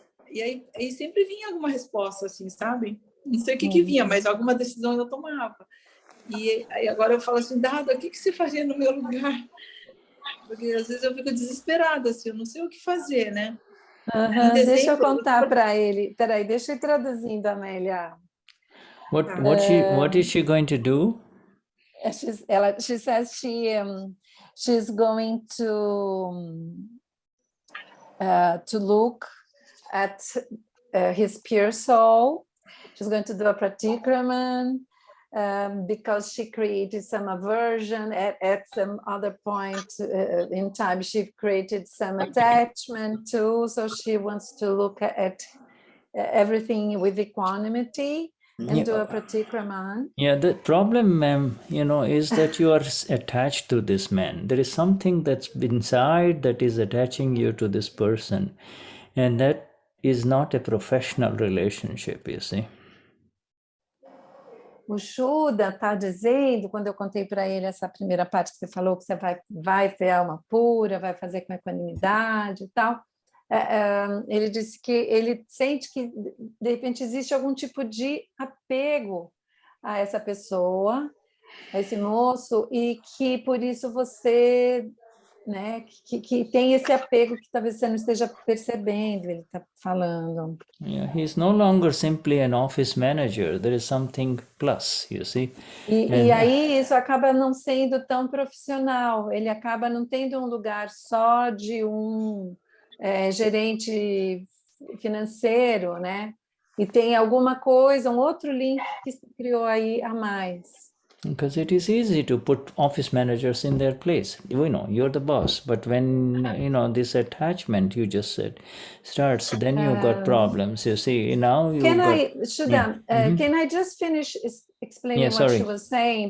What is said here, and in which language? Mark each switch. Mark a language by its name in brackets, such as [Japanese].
[Portuguese] E aí sempre vinha alguma resposta, assim, sabe? Não sei o que vinha, mas alguma decisão eu tomava. E aí agora eu falo assim, Dada, o que você faria no meu lugar? Porque às vezes eu fico desesperada, assim, eu não sei o que fazer, né? Deixa eu contar para ele. Peraí, deixa eu ir traduzindo, Amélia. [English] What is she going to do? She says she's going to look at his pure soul. She's going to do a pratikraman because she created some aversion at some other point in time. She created some attachment too, so she wants to look at everything with equanimity. And do a pratikraman. Yeah, the problem, ma'am, is that you are attached to this man. There is something that's inside that is attaching you to this person. And that is not a professional relationship, you see. [Portuguese] O Shuddha está dizendo, quando eu contei para ele essa primeira parte que você falou, que você vai ter alma pura, vai fazer com equanimidade e tal, ele disse que ele sente que, de repente, existe algum tipo de apego a essa pessoa, a esse moço, e que, por isso, você... né, que tem esse apego que talvez você não esteja percebendo, ele está falando. [English] Yeah, he's no longer simply an office manager. There is something plus, you see. [Portuguese] E aí isso acaba não sendo tão profissional, ele acaba não tendo um lugar só de um gerente financeiro, né? E tem alguma coisa, um outro link que se criou aí a mais. [English] Because it is easy to put office managers in their place. You know, you're the boss. But when, you know, this attachment you just said starts, then you've got problems. You see, now you've got... Shuddha, can I just finish explaining what sorry. she was saying?